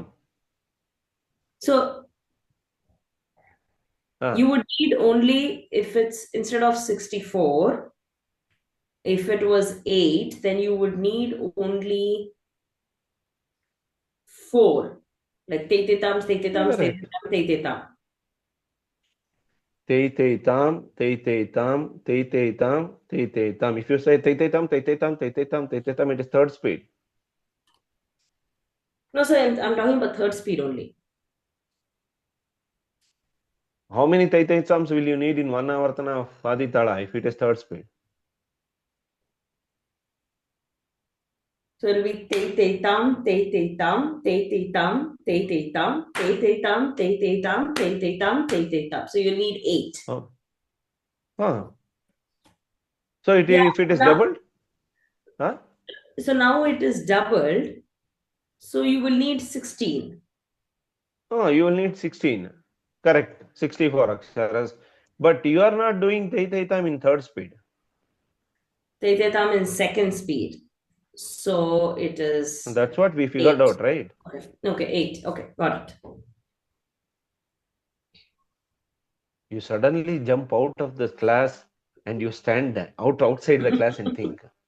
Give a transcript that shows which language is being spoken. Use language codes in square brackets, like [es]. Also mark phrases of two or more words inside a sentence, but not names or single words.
[en] so you would need only, if it's instead of 64, if it was 8, then you would need only 4. Like teitetam, teitetam, Correct. teitetam, teitetam. Teiteitam, teiteitam, teiteitam, teiteitam. If you say teiteitam, teiteitam, teiteitam, teiteitam, it is third speed. No, sir, I'm talking about third speed only. How many teiteitams will you need in one avartana of Aditala if it is third speed? So it'll be te te tam, te te tam, te te tam, te te tam, te te tam, te te tam, te te tam, te te tam. So you need 8. Oh. Huh. So Yeah, if it is now, doubled, huh? so now it is doubled. So you will need 16. Oh, you will need 16. Correct. 64 aksharas. But you are not doing Taitaitam in third speed. Te te tam in second speed. So it is That's what we figured 8. out, right? Okay, 8. Okay, got it. You suddenly jump out of the class and you stand outside the class and think.